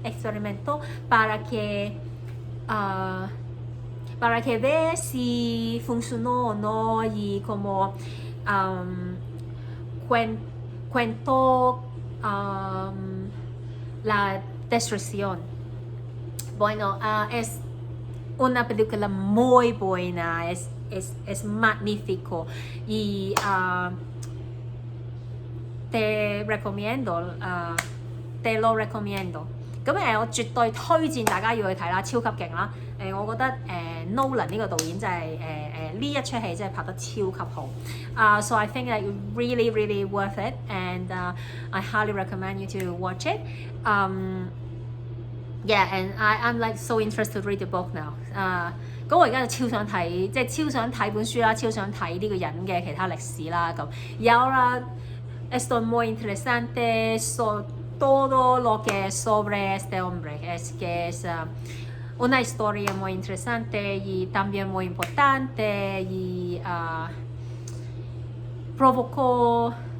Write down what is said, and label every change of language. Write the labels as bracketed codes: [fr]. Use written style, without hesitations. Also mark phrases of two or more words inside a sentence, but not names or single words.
[es] Experimentó para que vea si funcionó o no, y como cuento la destrucción. Bueno, es una película muy buena, es magnífico y te lo recomiendo。 [yue] 咁我絕對推薦大家要去睇啦，超級勁啦！我覺得Nolan 呢個導演真係呢一出戲真係拍得超級好。 [en] So I think that really really worth it, and I highly recommend you to watch it. Yeah, and I'm like so interested to read the book now. [yue] 咁我而家就超想睇，即係超想睇本書啦，超想睇呢個人嘅其他歷史啦。 [es] 咁 y ahora estoy muy interesante todo lo que sobre este hombre, es que es una historia muy interesante y también muy importante, y provocó